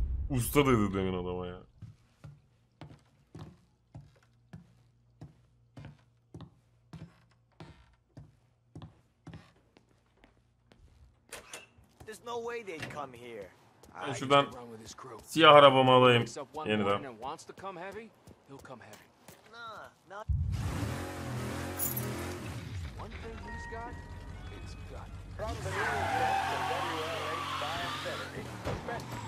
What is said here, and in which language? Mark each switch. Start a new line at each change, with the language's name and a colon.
Turkish: Usta dedi demin adama ya.
English: There's no way they'd come here.
Turkish: Ben şuradan siyah arabamı alayım yeniden.
English: Nah, one thing he's got is gut. From the news desk of WLH by